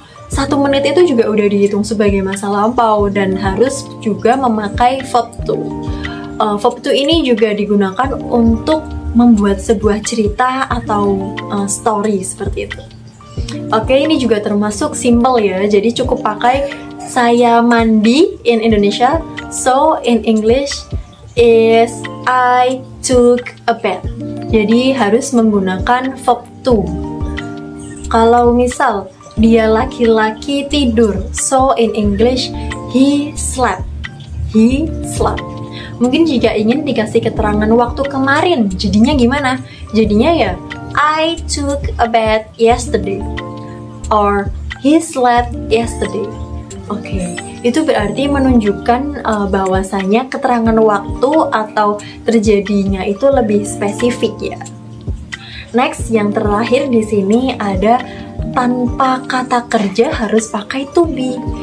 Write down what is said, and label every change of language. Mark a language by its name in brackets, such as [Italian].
[Indonesian] 1 menit itu juga udah dihitung sebagai masa lampau dan harus juga memakai verb 2. Verb 2 ini juga digunakan untuk membuat sebuah cerita atau story seperti itu. Oke, ini juga termasuk simple ya. Jadi cukup pakai saya mandi in Indonesia. [English] So in English is I took a bath. [Indonesian] Jadi harus menggunakan verb 2. Kalau misal dia laki-laki tidur, [English] so in English he slept. He slept. [Indonesian] Mungkin jika ingin dikasih keterangan waktu kemarin, jadinya gimana? Jadinya ya, [English] I took a bath yesterday. Or, he slept yesterday. [Indonesian] Oke, itu berarti menunjukkan bahwasanya keterangan waktu atau terjadinya itu lebih spesifik ya. Next, yang terakhir di sini ada tanpa kata kerja harus pakai to be.